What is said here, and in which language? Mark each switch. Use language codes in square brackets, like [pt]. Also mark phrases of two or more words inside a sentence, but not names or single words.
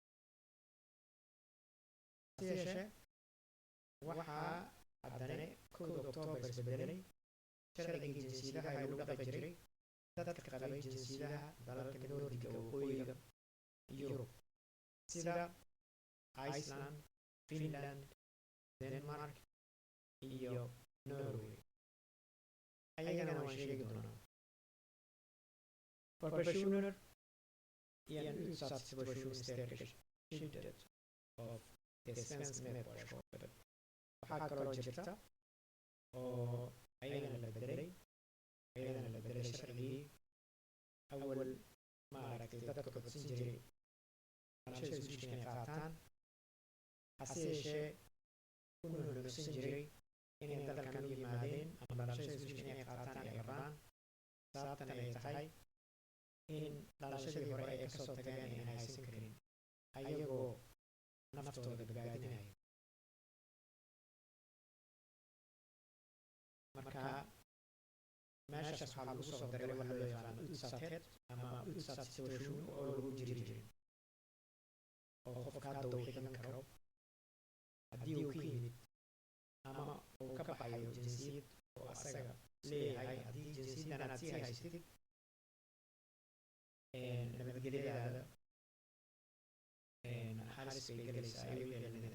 [so] hase yeeshee waxaa haddana 1 Oktoobar isbedelay sharciga jinsiyadaha ee lagu dhaqi jiray dadka qabay jinsiyadaha dalalka Nordiga waqooyiga Yurub sida Iceland, Finland, Denmark iyo Norway. ayagana waan sheegi doonaa. [sv] För personer i en utsatt situation stärker skyddet av svensk medborgarskapet. [so] Waxaa kaloo jirta oo ayadana la bedelay sharcigii awal maaragtay dadka codsan jiray dhalashada Swedish inay qaataan hase yeeshee ku nuuxnuuxsan jiray inay dalkan u yimaadeen ama dhalashada Swedish inay qaataan ay rabaan sababtan ay tahay in dhalashadii hore ay kasoo tageen inay haysan karin ayagoo naftooda badbaadinaya. Marka meeshaas waxaa lagu soo daray waxa loo yaqaano utsatthet ama [sv] utsatt situation [so] oo lagu jiri jirin oo qofka hadda uu xigan karo haddii uu ka yimid ama uu ka baxayo jinsiyad oo asaga leeyahay. haddii jinsiyaddan aad sii haysatid nabadgelyadaada halis bay gelaysaa ayuu yeelanayda.